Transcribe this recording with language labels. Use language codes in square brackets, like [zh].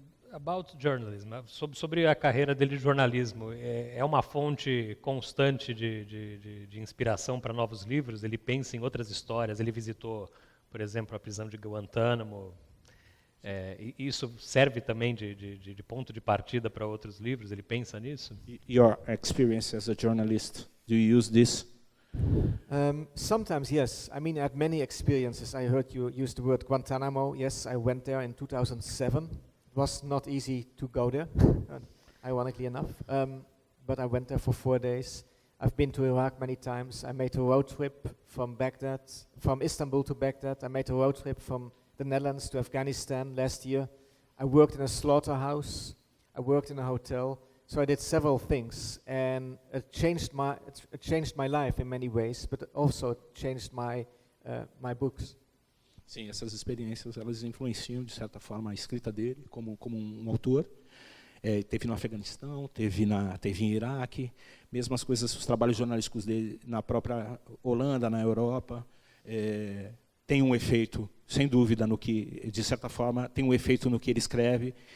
[en] About journalism, [pt] sobre a carreira dele de jornalismo, é uma fonte constante de inspiração para novos livros? Ele pensa em outras histórias, ele visitou, por exemplo, a prisão de Guantánamo, isso serve também de ponto de partida para outros livros? Ele pensa nisso? [en] Your experience as a journalist, do you use this? Sometimes, yes. I mean, I had many experiences. I heard you use the word Guantanamo. Yes, I went there in 2007. It was not easy to go there, ironically enough, but I went there for 4 days. I've been to Iraq many times. I made a road trip from Istanbul to Baghdad. I made a road trip from the Netherlands to Afghanistan last year. I worked in a slaughterhouse. I worked in a hotel. So I did several things, and it changed my life in many ways, but also changed my books. [pt] Sim, essas experiências elas influenciam de certa forma a escrita dele como um autor. Teve no Afeganistão, teve em Iraque, mesmo as coisas, os trabalhos jornalísticos dele na própria Holanda, na Europa, tem um efeito, sem dúvida, no que, de certa forma, tem um efeito no que ele escreve.